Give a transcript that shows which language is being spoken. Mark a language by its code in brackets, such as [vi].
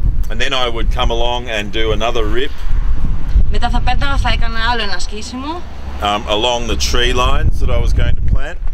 [en] And then I would come along and do another rip. [el] Μετά θα πέταγα, θα έκανα άλλο ένα σκίσιμο. [en] Along the tree lines that I was going to plant.